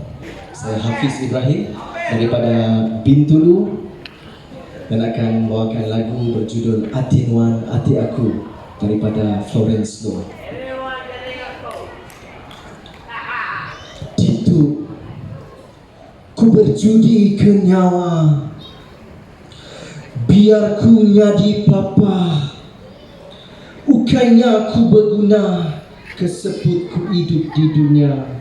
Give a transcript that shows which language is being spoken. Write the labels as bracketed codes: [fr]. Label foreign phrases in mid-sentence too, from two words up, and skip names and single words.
[ms] Saya Hafiz Ibrahim daripada Bintulu dan akan membawakan lagu berjudul Ati Nuan Ati Aku daripada Florence Loh. [iba] Titu ku berjudi ke nyawa, biar ku nyadi papa, ukainya ku berguna, kesebut ku hidup di dunia.